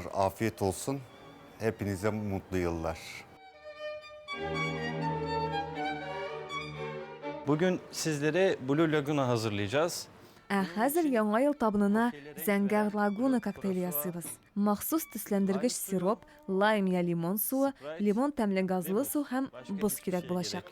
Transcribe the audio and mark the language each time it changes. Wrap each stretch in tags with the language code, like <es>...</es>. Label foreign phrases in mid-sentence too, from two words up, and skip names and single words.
<tr>Afiyet olsun. Hepinize mutlu yıllar. Bugün sizlere Blue Laguna hazırlayacağız.</tr> <tt>Ә хәзер яңа ел табынына Зәңгәр лагуна коктейли ясыйбыз. Махсус төсләндергеч сироп, лайм я лимон суы, лимон тәмле газлы су һәм боз кирәк булачак.</tt>